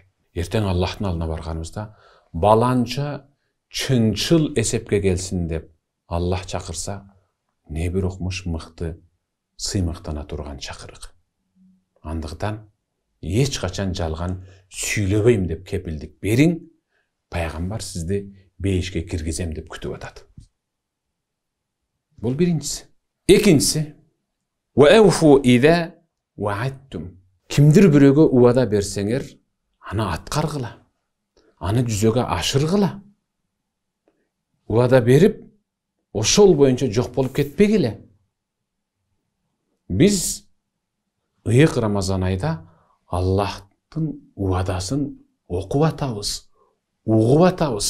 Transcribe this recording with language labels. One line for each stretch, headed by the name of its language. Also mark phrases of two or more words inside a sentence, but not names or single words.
Kyrgyz: Эртең Аллахтын алдына барганыбызда баланча чынчыл эсепке келсин деп Аллах чакырса, не бир окмуш мыкты сыймыктана турган чакырык. Андыктан эч качан жалган сүйлөбөйм деп кепилдик бериң, пайгамбар сизди бейишке киргизем деп күтүп атат. Бул биринчиси. Экинчиси:
Arabic: "وأوفوا إذا وعدتم."
Kyrgyz: Кимдир бирөөгө убада берсеңер, аны аткаргыла. Аны жүзөгө ашыргыла. Убада берип, ошол боюнча жок болуп кетпегиле. Биз ыйык Рамазан айда Аллахтын убадасын окуп атабыз, угуп атабыз.